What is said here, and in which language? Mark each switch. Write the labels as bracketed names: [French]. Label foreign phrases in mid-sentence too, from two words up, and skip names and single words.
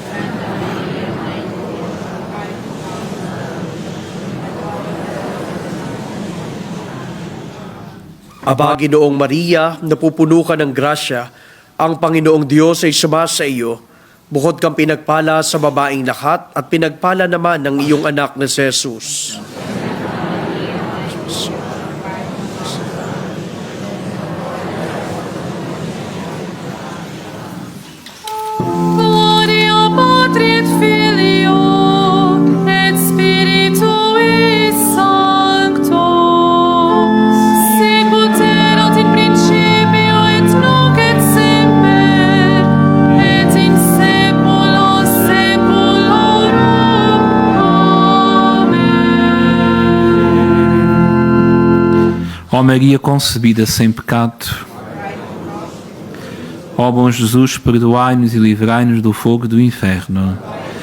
[Filipino] Aba, Ginoong Maria, napupuno ka ng grasya, ang Panginoong Diyos ay sumasa iyo. Bukod kang pinagpala sa babaeng lahat at pinagpala naman ang iyong anak na si Jesus. [Latin] Gloria Patri et Filio et Spiritui Sancto, sicut erat in principio et nunc et semper, et in saecula saeculorum. [Portuguese] Amém. Ó Maria concebida sem pecado, ó bom Jesus, perdoai-nos e livrai-nos do fogo do inferno.